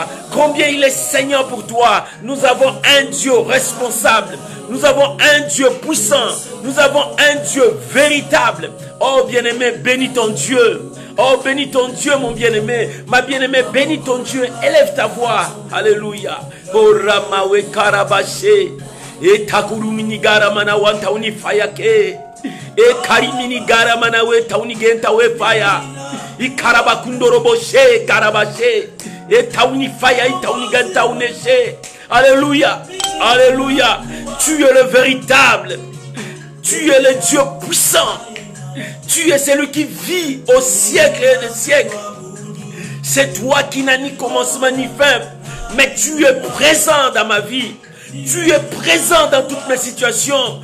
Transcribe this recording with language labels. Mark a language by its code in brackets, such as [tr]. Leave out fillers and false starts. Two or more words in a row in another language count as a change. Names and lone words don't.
[fr] Combien il est Seigneur pour toi. Nous avons un Dieu responsable. Nous avons un Dieu puissant. Nous avons un Dieu véritable. Oh bien-aimé, bénis ton Dieu. Oh bénis ton Dieu mon bien-aimé. Ma bien-aimée, bénis ton Dieu. Élève ta voix. Alléluia. Oh Ramawe Karabache. Et Takuru Minigara Manawanta Unifayake. Et Karimini Gara Manawe Taunigenta We Fire. Et Karabakundoroboshe Karabache. Et Tauni Fire et Tauniganta Uneshe. Alléluia. Alléluia. Tu es le véritable. Tu es le Dieu puissant. Tu es celui qui vit au siècle et des siècles. C'est toi qui n'as ni commencement ni fin. Mais tu es présent dans ma vie. Tu es présent dans toutes mes situations.